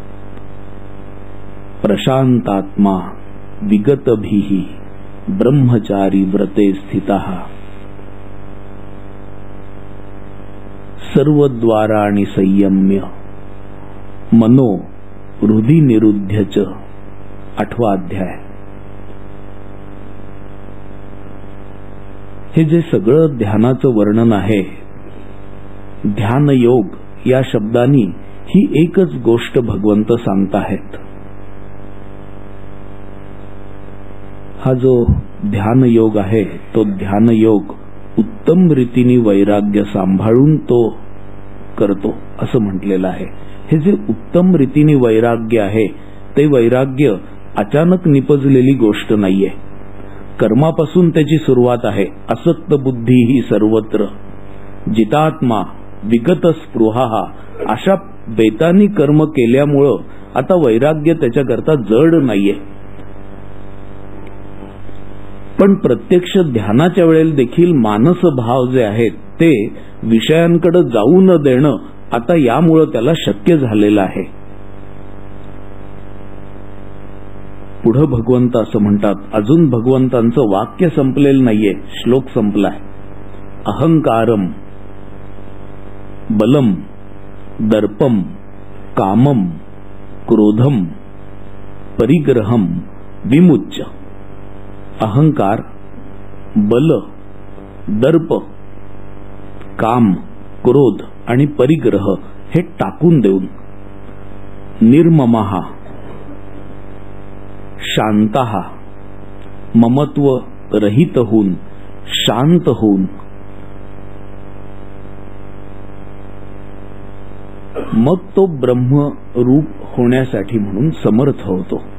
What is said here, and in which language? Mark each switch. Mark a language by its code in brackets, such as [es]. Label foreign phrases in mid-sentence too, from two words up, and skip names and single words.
[sa] प्रशांतात्मा विगतभिः ब्रह्मचारी व्रते स्थितः. सर्वद्वाराणि संयम्य मनो हृदि निरुध्य च. [mr] 8वा अध्याय. हे जे सगळं ध्यानाचं वर्णन आहे, ध्यान योग या शब्दांनी ही एकच गोष्ट भगवंत सांगताहेत. हा जो ध्यान योग आहे तो ध्यान योग उत्तम रीतीने वैराग्य सांभाळून तो करतो असं म्हटलेलं आहे. हे जे उत्तम रीतीने वैराग्य आहे ते वैराग्य अचानक निपजलेली गोष्ट नाहीये. कर्मापासून त्याची सुरुवात आहे. [sa] असक्त बुद्धी ही सर्वत्र जितात्मा विगत स्पृहा. [mr] अशा बेतानी कर्म केल्यामुळं आता वैराग्य त्याच्याकरता जड नाहीये. पण प्रत्यक्ष ध्यानाच्या वेळेला देखील मानस भाव जे आहेत ते विषयांकडे जाऊ न देणं आता यामुळे त्याला शक्य झालेलं आहे. पुढे भगवंत असं म्हणतात, अजून भगवंतांचं वाक्य संपलेलं नाहीये, श्लोक संपलाय. [sa] अहंकारम बलम दर्पम कामम क्रोधम परिग्रहम विमुच्य. [mr] अहंकार, बल, दर्प, काम, क्रोध आणि परिग्रह हे टाकून देऊन [sa] निर्ममः शांतः [mr] ममत्व रहित होऊन शांत होऊन मग तो ब्रह्म रूप होण्यासाठी म्हणून समर्थ होतो.